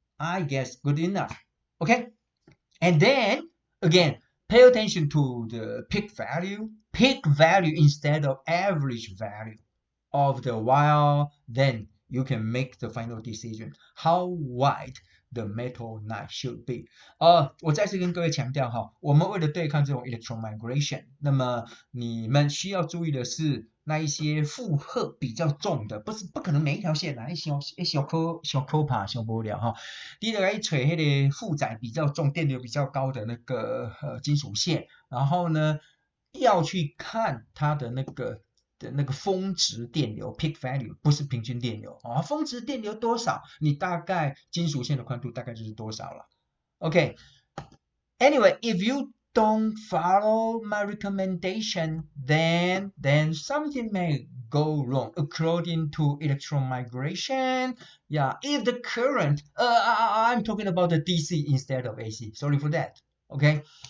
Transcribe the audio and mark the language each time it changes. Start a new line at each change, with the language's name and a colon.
English: I guess good enough. Okay, and then again, pay attention to the peak value instead of average value of the wire. Then you can make the final decision how wide the metal knife should be.
Chinese: 我再次跟各位强调哈，我们为了对抗这种 electron migration， 那么你们需要注意的是那一些负荷比较重的，不可能每一条线啊，小可怕小无聊哈。你就来找那个负载比较重、电流比较高的那个金属线，然后呢要去看它的那个峰值电流 peak value， 不是平均电流啊，峰值电流多少，你大概金属线的宽度大概就是多少了。
English: Okay. Anyway, if you don't follow my recommendation, then something may go wrong according to electron migration. Yeah, if the current, I'm talking about the DC instead of AC. Sorry for that. Okay.